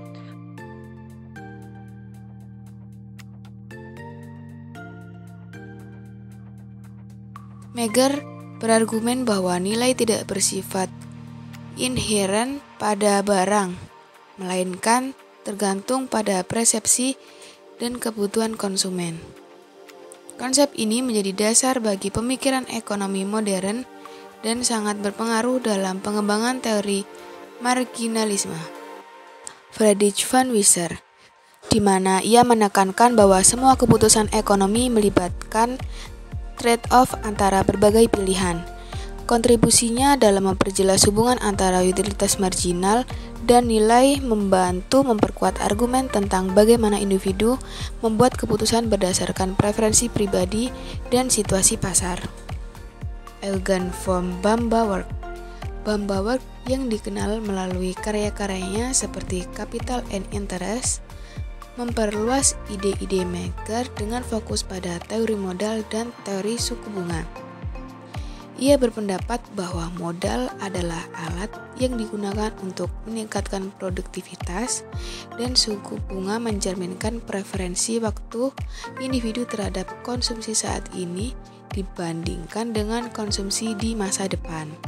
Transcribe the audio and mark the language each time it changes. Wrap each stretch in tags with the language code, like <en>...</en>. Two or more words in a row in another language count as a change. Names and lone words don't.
<id>Meger berargumen bahwa nilai tidak bersifat inheren pada barang, melainkan tergantung pada persepsi dan kebutuhan konsumen. Konsep ini menjadi dasar bagi pemikiran ekonomi modern dan sangat berpengaruh dalam pengembangan teori marginalisme. Friedrich von Wieser, di mana ia menekankan bahwa semua keputusan ekonomi melibatkan trade-off antara berbagai pilihan. Kontribusinya dalam memperjelas hubungan antara utilitas marginal dan nilai membantu memperkuat argumen tentang bagaimana individu membuat keputusan berdasarkan preferensi pribadi dan situasi pasar. Eugen von Bambauer yang dikenal melalui karya-karyanya seperti Capital and Interest, memperluas ide-ide Meger dengan fokus pada teori modal dan teori suku bunga. Ia berpendapat bahwa modal adalah alat yang digunakan untuk meningkatkan produktivitas dan suku bunga mencerminkan preferensi waktu individu terhadap konsumsi saat ini dibandingkan dengan konsumsi di masa depan.</id>